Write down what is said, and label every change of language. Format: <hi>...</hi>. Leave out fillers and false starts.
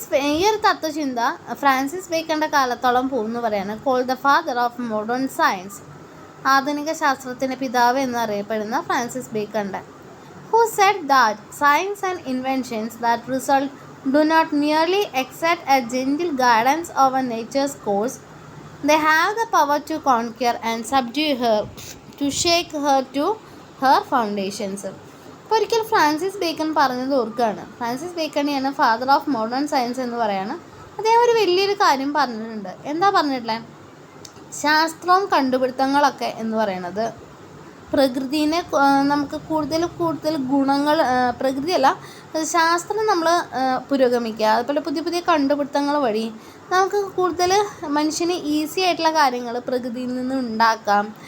<ml>ഈ ഒരു തത്വചിന്ത ഫ്രാൻസിസ് ബേക്കൻ്റെ കാലത്തോളം പോകുന്നു പറയാണ്.</ml> <en>called the father of modern science,</en> <ml>ആധുനിക ശാസ്ത്രത്തിൻ്റെ പിതാവ് എന്നറിയപ്പെടുന്ന Francis ബേക്കൻ്റെ.</ml> <en>who said that science and inventions that result do not merely accept a gentle guidance over nature's course, they have the power to conquer and subdue her, to shake her to her foundations.</en> <ml>അപ്പോൾ ഒരിക്കൽ Francis bacon പറഞ്ഞത് ഓർക്കുകയാണ്. Francis ബേക്കണെയാണ്</ml> <en>father of modern science</en> <ml>എന്ന് പറയുകയാണ്. അദ്ദേഹം ഒരു വലിയൊരു കാര്യം പറഞ്ഞിട്ടുണ്ട്. എന്താ പറഞ്ഞിട്ടുള്ളത്, ശാസ്ത്രവും കണ്ടുപിടുത്തങ്ങളൊക്കെ എന്ന് പറയുന്നത് പ്രകൃതിനെ നമുക്ക് കൂടുതൽ ഗുണങ്ങൾ, പ്രകൃതിയല്ല, ശാസ്ത്രം നമ്മൾ പുരോഗമിക്കുക, അതുപോലെ പുതിയ പുതിയ കണ്ടുപിടുത്തങ്ങൾ വഴി നമുക്ക് കൂടുതൽ മനുഷ്യന് ഈസി ആയിട്ടുള്ള കാര്യങ്ങൾ പ്രകൃതിയിൽ നിന്ന് ഉണ്ടാക്കാം.</ml>